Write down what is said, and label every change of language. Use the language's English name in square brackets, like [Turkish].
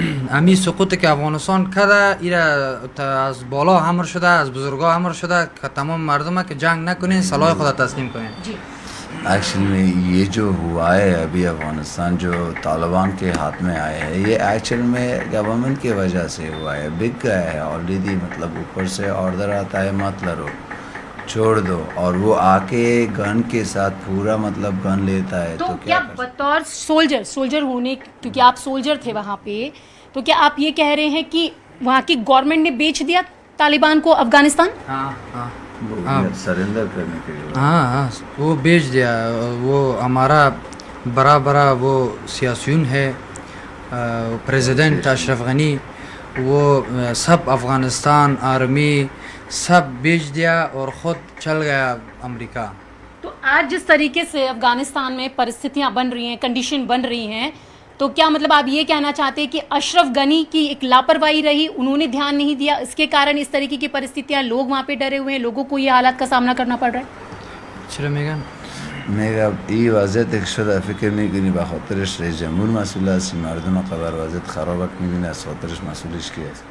[Persian] امی سقوطی که افغانستان کرده ایره از بالا امر شده، از بزرگا امر شده که تمام مردم که جنگ نکنین، سلاح خود تسلیم کنین. [Hindi] Actually में ये जो हुआ है अभी अफगानिस्तान जो तालिबान के हाथ में आए हैं, ये एक्चुअल में गवर्नमेंट की वजह से हुआ है, बिक गया है ऑलरेडी। मतलब ऊपर से ऑर्डर आता है मत लड़ो, छोड़ दो, और वो आके गन के साथ पूरा मतलब गन लेता है तो तो क्या कर सकते? बतौर सोल्जर होने, क्योंकि आप सोल्जर थे वहाँ पे, तो क्या आप ये कह रहे हैं कि वहाँ की गवर्नमेंट ने बेच दिया तालिबान को अफगानिस्तान? हाँ हाँ वो सरेंडर करने के लिए हाँ हाँ, वो बेच दिया। वो हमारा बड़ा बड़ा वो सियासुन है, प्रेसिडेंट अशरफ गनी, वो सब अफ़गानिस्तान आर्मी सब बेच दिया और ख़ुद चल गया अमेरिका। तो आज जिस तरीके से अफगानिस्तान में परिस्थितियां बन रही हैं, कंडीशन बन रही हैं, तो क्या मतलब आप ये कहना चाहते हैं कि अशरफ गनी की एक लापरवाही रही, उन्होंने ध्यान नहीं दिया, इसके कारण इस तरीके की परिस्थितियां, लोग वहाँ पे डरे हुए हैं, लोगों को ये हालात का सामना करना पड़ रहा है? चलो मेगा [Persian] میگم این وضعیت شده فکر میکنی به خاطرش رئیس جمهور مسئول است، مردم قبر وضعیت خراب میبینه از خاطرش مسئولش کی است؟